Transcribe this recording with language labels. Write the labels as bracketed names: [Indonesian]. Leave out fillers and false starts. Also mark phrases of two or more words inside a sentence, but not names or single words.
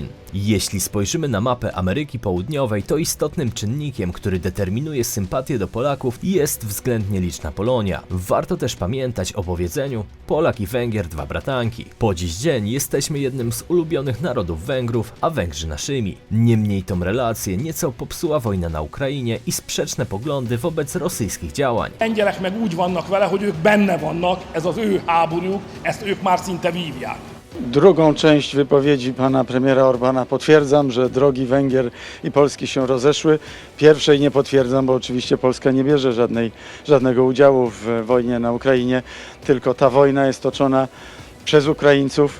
[Polish] Jeśli spojrzymy na mapę Ameryki Południowej, to istotnym czynnikiem, który determinuje sympatię do Polaków, jest względnie liczna Polonia. Warto też pamiętać o powiedzeniu Polak i Węgier dwa bratanki. Po dziś dzień jesteśmy jednym z ulubionych narodów Węgrów, a Węgrzy naszymi. Niemniej tą relację nieco popsuła wojna na Ukrainie i sprzeczne poglądy wobec rosyjskich działań. [Hungarian] Lengyelek meg úgy vannak vele, hogy ők benne vannak, ez az ő háborúk, ezt ők már szinte vívják. [Polish] Drugą część wypowiedzi pana premiera Orbana potwierdzam, że drogi Węgier i Polski się rozeszły. Pierwszej nie potwierdzam, bo oczywiście Polska nie bierze żadnego udziału w wojnie na Ukrainie, tylko ta wojna jest toczona przez Ukraińców.